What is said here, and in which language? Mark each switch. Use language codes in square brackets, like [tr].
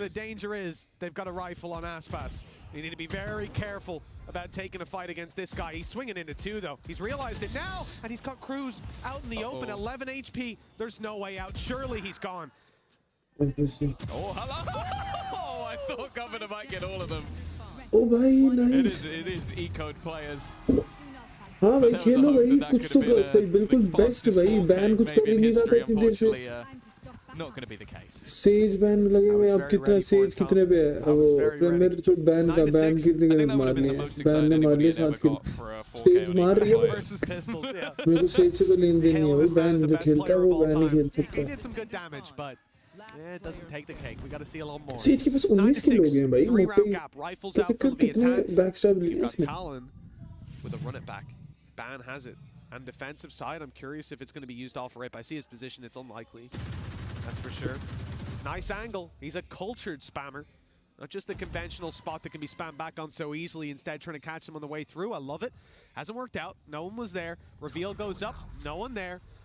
[en] the danger is they've got a rifle on Aspas. You need to be very careful about taking a fight against this guy. He's swinging into 2, though. He's realized it now, and he's got Cruz out in the open. 11 HP. There's no way out. Surely he's gone. Oh, hello! Oh, I thought Governor might get all of them. Oh, bhai, nice. It is E-code players. [hi] हाँ भाई खेलो भाई कुछ तो भाई बिल्कुल best भाई ban कुछ कर ही नहीं रहा था इतनी देर से. [en] Not going to be the case. [hi] Says ban लगे हुए अब कितना सेज कितने पे है वो प्रीमियर छोड़ बैन का बैन कितने मार लिया बैन ने मार लिया 7 किल सेज मार रही है मेरे को सेज से कोई लेन देन नहीं है वो बैन जो खेलता है वो बैन ही खेल सकता है. [en] He did some good damage, but it doesn't take the cake. We got to see a little more. [hi] Says के पास 19 किल हो गए हैं भाई मोटे कितने बैकस्टैब लिए इसने. [en] Talon with a run it back. Ban has it. And defensive side, I'm curious if it's going to be used off rip. I see his position, it's unlikely. That's for sure. Nice angle. He's a cultured spammer. Not just the conventional spot that can be spammed back on so easily, instead trying to catch him on the way through. I love it. Hasn't worked out. No one was there. Reveal goes up. No one there.